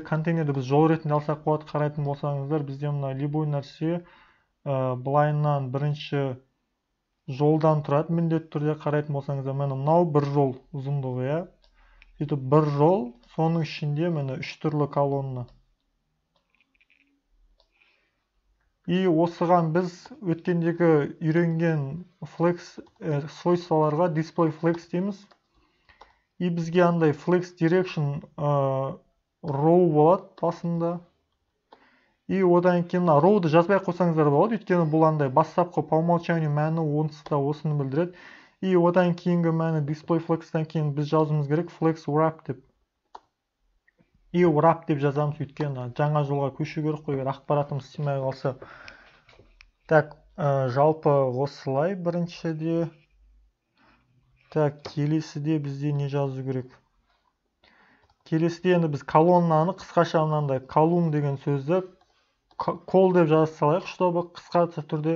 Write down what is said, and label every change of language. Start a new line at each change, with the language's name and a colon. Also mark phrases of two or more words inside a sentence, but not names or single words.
Kazakh: Контейнерді біз жол ретінде алсақ болады, қарайтын болсаңыздар, бізде мына любой нәрсе былайынан бірінші жолдан тұрады, міндетті түрде қарайтын болсаңыздар, мынау бір жол ұзындығы, я. Сөйтіп бір жол, соның ішінде міне 3 түрлі колонна. И осыған біз өткендегі үйренген flex свойстволарға
English: display flex
Kazakh: дейміз. И бізге андай
English: flex direction row
Kazakh: болады басында. И одан кейін row-ды жазбай қойсаңыздар болады, өйткені бұл андай бастапқы
Russian: по умолчанию
Kazakh: мәні онсызда осыны білдіреді. И одан кейінгі мәні
English: display flex-тан
Kazakh: кейін біз жазуымыз керек
English: flex wrap
Kazakh: деп. И wrap деп жазамыз, өйткені жаңа жолға көшу керек қой, ақпаратымыз істемей қалса. Так, жалпы осылай біріншіде. Так, келесіде бізде не жазу керек? Келесіде енді біз колоннаны қысқаша мынандай колумн деген сөзді call деп жаза салайық, чтобы қысқаша түрде.